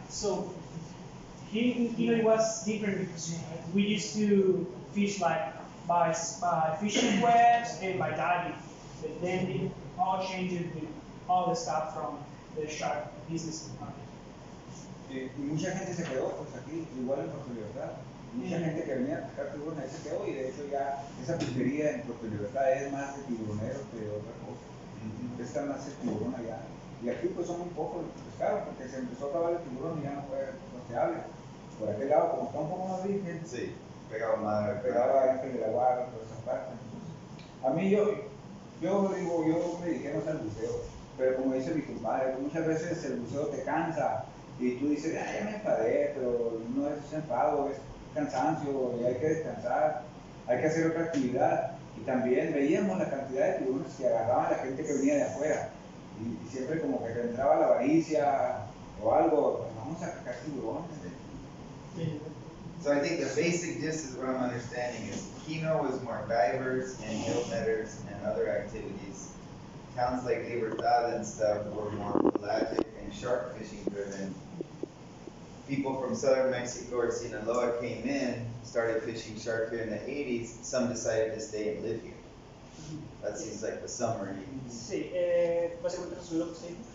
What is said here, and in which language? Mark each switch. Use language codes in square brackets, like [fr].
[en] So here in Kino it was different because we used to fish like by fishing webs and by diving. But then it all changed with all the stuff from the shark business. [es] Y mucha gente se quedó pues aquí, igual en Puerto Libertad. Mucha gente que venía a pescar tiburón ahí se quedó y de hecho ya esa pesquería en Puerto Libertad es más de tiburoneros que de otra cosa. Pescan más el tiburón allá. Y aquí pues son muy pocos los que pescaron porque se empezó a acabar el tiburón y ya no fue costeable. Por aquel lado, como está un poco más virgen, sí, pegaba más, pegaba Ángel de la Guarda, toda esa parte. Entonces, a mí yo me dediqué más al buceo, pero como dice mi compadre, muchas veces el buceo te cansa y tú dices, ya me enfadé, pero no es enfado, es cansancio y hay que descansar, hay que hacer otra actividad. Y también veíamos la cantidad de tiburones que agarraban la gente que venía de afuera. Y siempre como que te entraba la avaricia o algo, pues vamos a sacar tiburones. [en] So I think the basic gist is what I'm understanding is Kino was more divers and gill netters and other activities. Towns like Libertad and stuff were more pelagic and shark fishing driven. People from southern Mexico or Sinaloa came in, started fishing shark here in the 80s. Some decided to stay and live here. That seems like the summary. [es] Sí, básicamente eso es lo que sí.